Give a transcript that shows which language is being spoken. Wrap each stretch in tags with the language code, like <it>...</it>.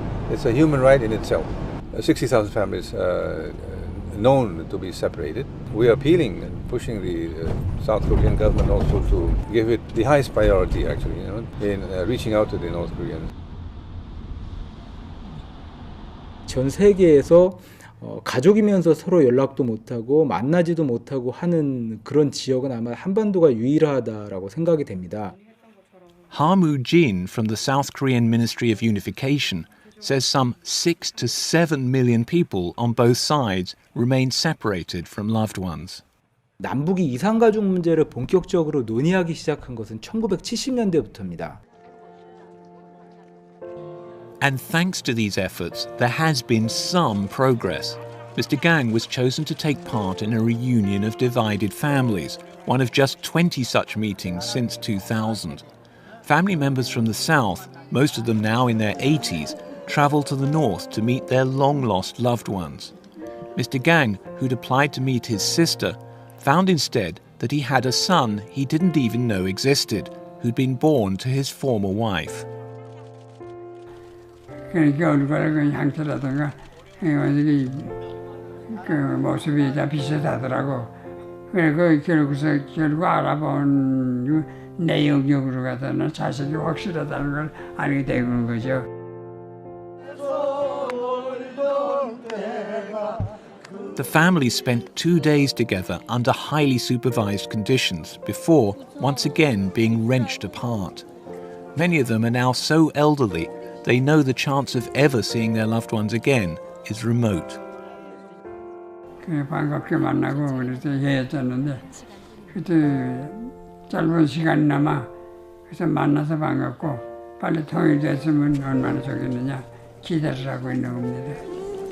<en>It's a human right in itself. 60,000 families known to be separated. We are appealing and pushing the South Korean government also to give it the highest priority, actually, in reaching out to the North Koreans.</en> <ko>전 세계에서 가족이면서 서로 연락도 못하고 만나지도 못하고 하는 그런 지역은 아마 한반도가 유일하다라고 생각이 됩니다.</ko> <en>Ha-Moo Jin from the South Korean Ministry of Unification says some 6 to 7 million people on both sides remain separated from loved ones.</en> <ko>남북이 이산가족 문제를 본격적으로 논의하기 시작한 것은 1970년대부터입니다.</ko> <en>And thanks to these efforts, there has been some progress. Mr. Gang was chosen to take part in a reunion of divided families, one of just 20 such meetings since 2000. Family members from the south, most of them now in their 80s, traveled to the north to meet their long-lost loved ones. Mr. Gang, who'd applied to meet his sister, found instead that he had a son he didn't even know existed, who'd been born to his former wife.</en> <ko>그러니까 얼굴하고 향수라든가 어디 그 모습이 다 비슷하더라고. 그래 결국 알아본 내용적으로 가서는 자식이 확실하다는 걸 알게 되는 거죠.</ko> <en>The family spent 2 days together under highly supervised conditions before, once again, being wrenched apart. Many of them are now so elderly they know the chance of ever seeing their loved ones again is remote.</en> <ko>반갑게 만나고 그래서 헤어졌는데 그때 짧은 시간이나마 그래서 만나서 반갑고 빨리 통일됐으면 얼마나 좋겠느냐 기대를 하고 있는 겁니다.</ko>